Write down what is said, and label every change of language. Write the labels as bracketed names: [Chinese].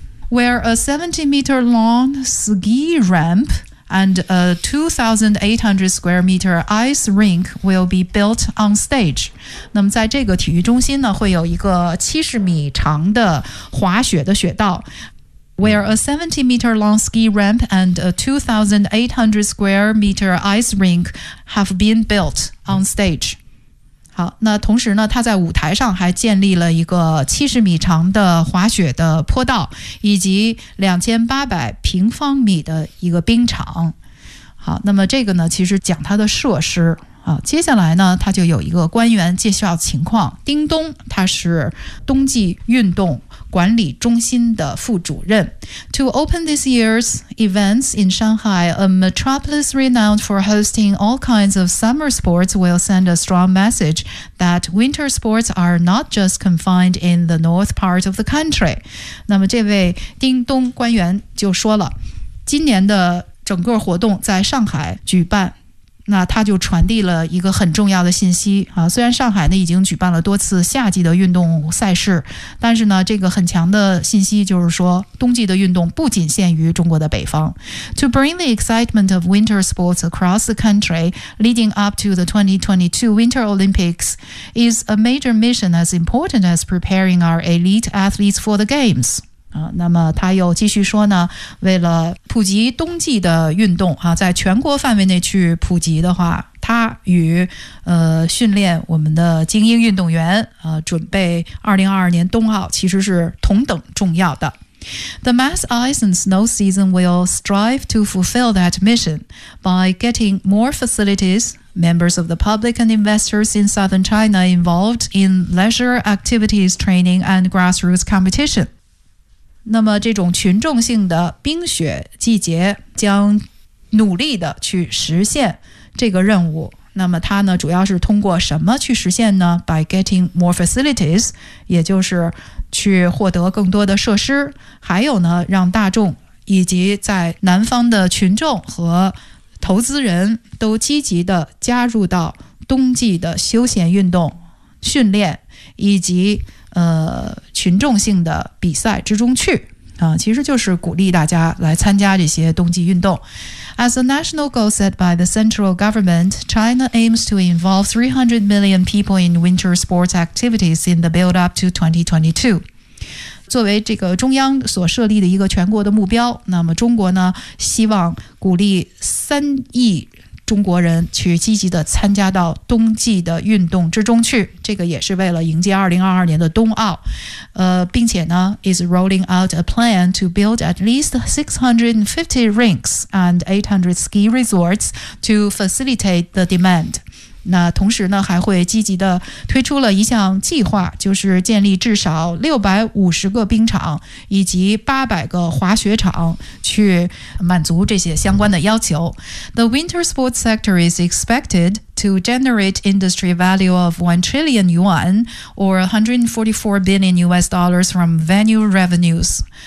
[English] Where a 70 meter long ski rampand a 2,800 square meter ice rink will be built on stage. [Chinese] 那么在这个体育中心呢，会有一个70米长的滑雪的雪道。 [English] Where a 70 meter long ski ramp and a 2,800 square meter ice rink have been built on stage. [Chinese] 好，那同时呢，他在舞台上还建立了一个70米长的滑雪的坡道，以及2800平方米的一个冰场。好，那么这个呢其实讲它的设施。好，接下来呢它就有一个官员介绍情况。丁东他是冬季运动管理中心的副主任。 [English] To open this year's events in Shanghai, a metropolis renowned for hosting all kinds of summer sports will send a strong message that winter sports are not just confined in the north part of the country. [Chinese] 那么这位丁东官员就说了，今年的整个活动在上海举办，那他就传递了一个很重要的信息啊，虽然上海呢已经举办了多次夏季的运动赛事，但是呢，这个很强的信息就是说，冬季的运动不仅限于中国的北方。 [English] To bring the excitement of winter sports across the country leading up to the 2022 Winter Olympics is a major mission as important as preparing our elite athletes for the games. [Chinese] 那么他又继续说呢，为了普及冬季的运动啊，在全国范围内去普及的话，他与训练我们的精英运动员准备2022年冬奥其实是同等重要的。 [English] The mass ice and snow season will strive to fulfill that mission by getting more facilities, members of the public and investors in southern China involved in leisure activities, training and grassroots competition. [Chinese] 那么这种群众性的冰雪季节将努力的去实现这个任务。那么它呢主要是通过什么去实现呢？ [English] By getting more facilities， [Chinese] 也就是去获得更多的设施，还有呢让大众以及在南方的群众和投资人都积极的加入到冬季的休闲运动训练以及群众性的比赛之中去啊，其实就是鼓励大家来参加这些冬季运动。 [English] As a national goal set by the central government, China aims to involve 300 million people in winter sports activities in the build-up to 2022. [Chinese] 作为这个中央所设立的一个全国的目标，那么中国呢，希望鼓励三亿中国人去积极的参加到冬季的运动之中去，这个也是为了迎接2022年的冬奥。并且呢 [English] is rolling out a plan to build at least 650 rinks and 800 ski resorts to facilitate the demand. [Chinese] 那同时呢，还会积极的推出了一项计划，就是建立至少650个冰场以及800个滑雪场，去满足这些相关的要求。 [English] The winter sports sector is expected to generate industry value of 1 trillion yuan or $144 billion from venue revenues.